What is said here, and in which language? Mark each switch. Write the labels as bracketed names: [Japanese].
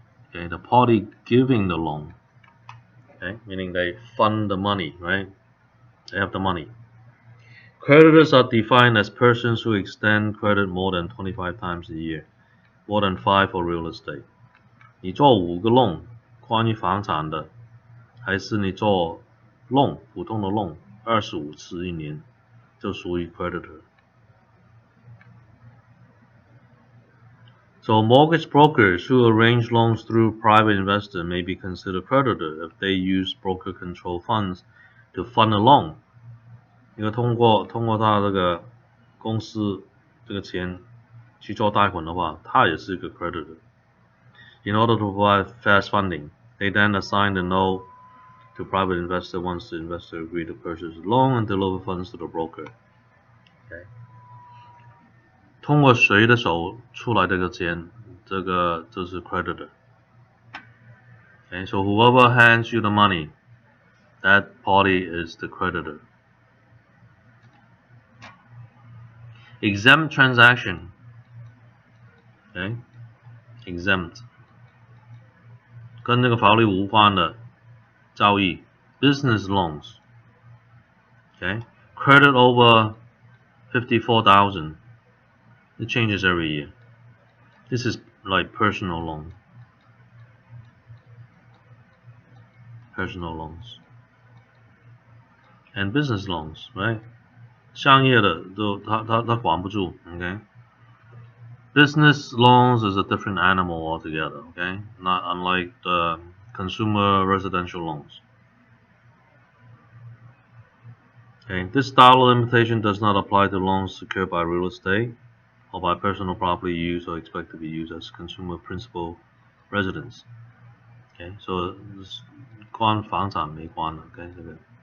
[English] Okay, the party giving the loan, okay, meaning they fund the money, right? They have the money. Creditors are defined as persons who extend credit more than 25 times a year, more than 5 for real estate. [Chinese] 你做5个 loan 关于房产的，还是你做 loan 普通的 loan 25次一年，就属于 creditor. [English] So mortgage brokers who arrange loans through private investors may be considered creditor if they use broker-controlled funds to fund a loan. [Chinese] 因为通过他这个公司这个钱去做贷款的话，他也是一个 creditor. [English] In order to provide fast funding, they then assign the note to private investor once the investor agree to purchase the loan and deliver funds to the broker. Okay. [Chinese] 通过谁的手出来这个钱，这个就是 creditor. [English] Okay, so whoever hands you the money, that party is the creditor. Exempt transaction. Okay, exempt. [Chinese] 跟这个法律无关的交易 [English] business loans. Okay, credit over 54,000. It changes every year. This is like personal loan. Personal loans. And business loans, right? [Chinese] 商业的都他管不住 okay? [English] Business loans is a different animal altogether, okay? Not unlike the consumer residential loans. Okay, this style of limitation does not apply to loans secured by real estate or by personal property used or expected to be used as consumer principal residence. [Chinese] Okay, so 关房产没关的 ，OK 这个。